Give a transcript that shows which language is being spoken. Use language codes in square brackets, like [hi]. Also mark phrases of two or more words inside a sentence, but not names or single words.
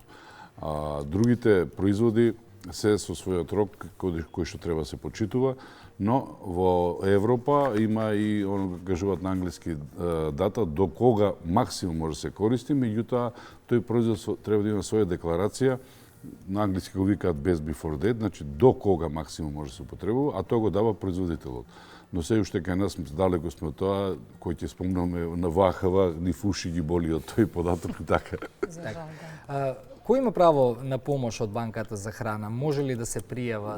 [mk] Другите производи се со својот рок кој што треба да се почитува, но во Европа има и, кажуваат на англиски, дата до кога максимум може да се користи, меѓутоа тој производ треба да има своја декларација, на англиски го викаат [en] best before date, [mk] значи до кога максимум може да се употребува, а тоа го дава производителот. Но се уште кај нас далеко сме од тоа, кој ќе спомнаме на ВХВ, ни фуши ги боли од тој податок и така. Кој има право на помош од банката за храна? Може ли да се пријават?